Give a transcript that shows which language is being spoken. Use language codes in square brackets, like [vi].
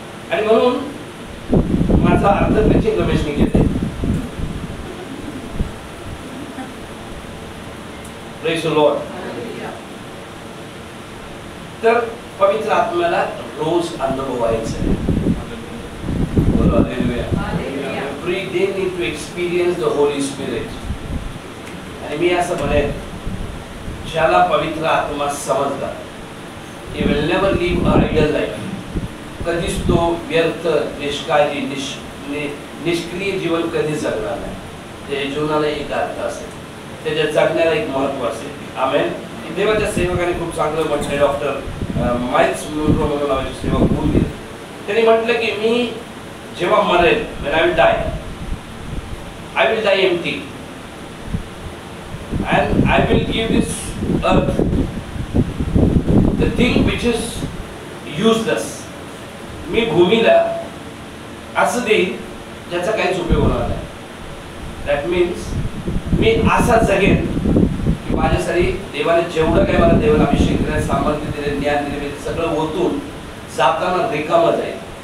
[mr] आणि म्हणून माझा अर्थ प्रीचिंग रमेशने घेतले। [en] Praise the lord. [mr] तर पवित्र आत्म्याला रोज अनुभवायचं आहे। बोलो hallelujah. [en] day need to experience the Holy Spirit. [mr] आणि मी असं म्हणेन, ज्याला पवित्र आत्मा समजला, [en] he will never live a idle life. [mr] कधीच तो व्यर्थ, निष्काळजी, निष्क्रिय जीवन कधी जगणार नाही. त्याच्या जीवनाला एक अर्थ असेल, त्याच्या जगण्याला एक महत्त्व असेल. आमेन. देवाच्या सेवकाने खूप चांगलं म्हटलं, डॉक्टर माइल्स म्हणून नावाचे सेवक बोलले. त्यांनी म्हटलं की मी जेव्हा मरेल, [en] when I will die, I will die empty and I will give this earth the thing which is useless. [mr] मी भूमीला असं देईन ज्याचा काहीच उपयोग होणार नाही. [en] that means [mr] मी असा जगेन की माझ्यासाठी देवाने जेवढं काही मला देवाला अभिषेक दिले, सामर्थ्य दिले, ज्ञान दिले, सगळं ओतून जाताना रिकामा जाईल.